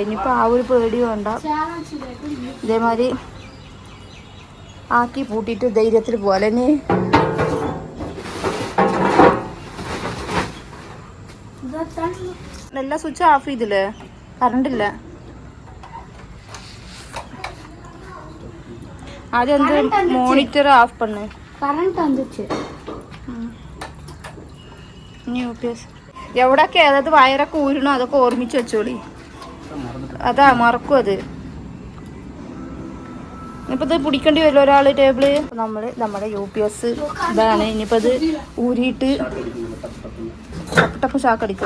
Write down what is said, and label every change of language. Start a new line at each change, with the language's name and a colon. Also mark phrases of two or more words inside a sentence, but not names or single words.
Malayalam: ഇനിയിപ്പോൾ ആ ഒരു പേടി വേണ്ട. ഇതേമാതിരി ആക്കി പൂട്ടിയിട്ട് ധൈര്യത്തിൽ പോലെ. ഇനി എല്ലാ സ്വിച്ച് ഓഫ് ചെയ്തില്ലേ? കറണ്ടില്ല.
Tamil: ஆது வந்து மானிட்டர் ஆஃப் பண்ணு. கரண்ட் வந்துச்சு.
Malayalam: UPS എവിടെയൊക്കെ അതായത് വയറൊക്കെ ഊരണോ അതൊക്കെ ഓർമ്മിച്ച് വെച്ചോളി. അതാ മറക്കും അത്. ഇനിയിപ്പോൾ ഇത് പിടിക്കേണ്ടി വരും ഒരാൾ ടേബിള്. നമ്മുടെ UPS ഇതാണ്. ഇനിയിപ്പോൾ ഇത് ഊരിയിട്ട് ടപ്പ് ഷാക്കടിക്കോ?